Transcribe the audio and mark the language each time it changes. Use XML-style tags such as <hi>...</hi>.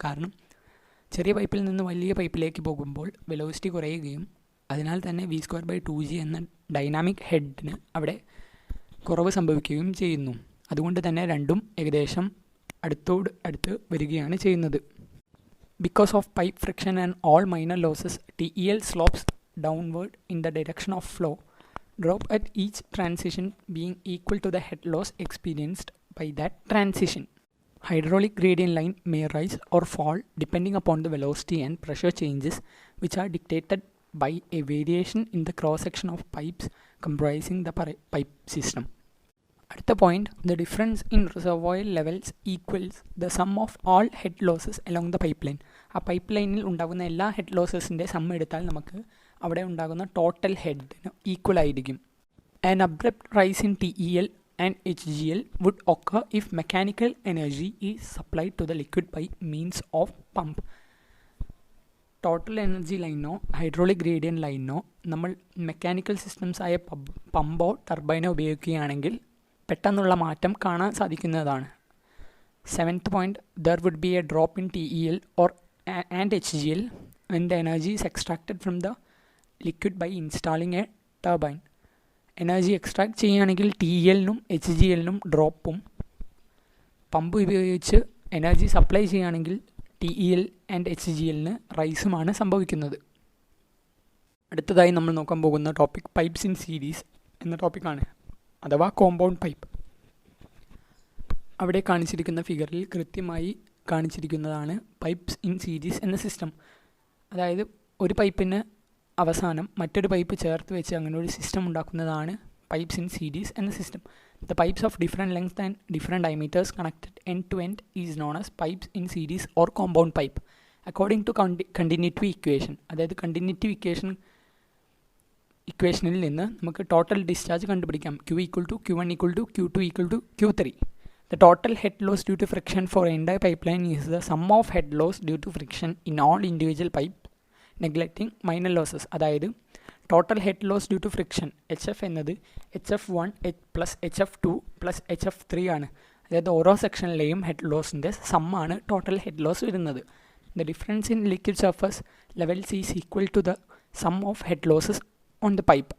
<ml>കാരണം ചെറിയ പൈപ്പിൽ നിന്ന് വലിയ പൈപ്പിലേക്ക് പോകുമ്പോൾ വെലോസിറ്റി കുറയുകയും അതിനാൽ തന്നെ V²/2G എന്ന ഡൈനാമിക് ഹെഡിന് അവിടെ കുറവ് സംഭവിക്കുകയും ചെയ്യുന്നു. അതുകൊണ്ട് തന്നെ രണ്ടും ഏകദേശം അടുത്ത് വരികയാണ് ചെയ്യുന്നത്.</ml> <en>Because of pipe friction and all minor losses, TEL slopes downward in the direction of flow, drop at each transition being equal to the head loss experienced by that transition. Hydraulic gradient line may rise or fall depending upon the velocity and pressure changes, which are dictated by a variation in the cross-section of pipes comprising the pipe system. At the point, the difference in reservoir levels equals the sum of all head losses along the pipeline.</en> <ml>ആ pipe ലൈനിൽ ഉണ്ടാകുന്ന എല്ലാ head ലോസസിൻ്റെ some എടുത്താൽ നമുക്ക് അവിടെ ഉണ്ടാകുന്ന total ഹെഡിന് equal ആയിരിക്കും.</ml> <en>An abrupt rise in TEL and HGL would occur if mechanical energy is supplied to the liquid by means of pump.</en> <ml>Total energy ലൈനോ hydraulic gradient ലൈനോ നമ്മൾ മെക്കാനിക്കൽ സിസ്റ്റംസ് ആയ പമ്പോ ടർബൈനോ ഉപയോഗിക്കുകയാണെങ്കിൽ പെട്ടെന്നുള്ള മാറ്റം കാണാൻ സാധിക്കുന്നതാണ്.</ml> <en>7th point, there would be a drop in TEL and HGL when the energy is extracted from the liquid by installing a turbine.</en> <ml>Energy extract ചെയ്യുകയാണെങ്കിൽ TELനും HGLനും ഡ്രോപ്പും, pump ഉപയോഗിച്ച് energy supply ചെയ്യുകയാണെങ്കിൽ TEL ആൻഡ് HGLന് റൈസുമാണ് സംഭവിക്കുന്നത്. അടുത്തതായി നമ്മൾ നോക്കാൻ പോകുന്ന ടോപ്പിക് പൈപ്പ്സ് ഇൻ സീരീസ് എന്ന ടോപ്പിക്കാണ്, അഥവാ കോമ്പൗണ്ട് പൈപ്പ്. അവിടെ കാണിച്ചിരിക്കുന്ന ഫിഗറിൽ കൃത്യമായി കാണിച്ചിരിക്കുന്നതാണ് പൈപ്പ്സ് ഇൻ സീരീസ് എന്ന സിസ്റ്റം. അതായത് ഒരു പൈപ്പിന് അവസാനം മറ്റൊരു പൈപ്പ് ചേർത്ത് വെച്ച് അങ്ങനെ ഒരു സിസ്റ്റം ഉണ്ടാക്കുന്നതാണ് പൈപ്പ്സ് ഇൻ സീരീസ് എന്ന system.</ml> <en>The pipes of different length and different diameters connected end to end is known as pipes in series or compound pipe according to continuity equation.</en> <ml>അതായത് continuity ഇക്വേഷനിൽ നിന്ന് നമുക്ക് total discharge കണ്ടുപിടിക്കാം.</ml> <en>Q = Q1 = Q2 = Q3. The total head loss due to friction for entire pipeline is the sum of head loss due to friction in all individual pipe neglecting minor losses.</en> <ml>അതായത് total head loss due to friction HF എന്നത് HF1 plus HF2 plus HF3 ആണ്. അതായത് ഓരോ സെക്ഷനിലെയും head ലോസിൻ്റെ സമ്മാണ് total head loss വരുന്നത്.</ml> <en>The difference in liquid surface levels is equal to the sum of head losses on the pipe.</en>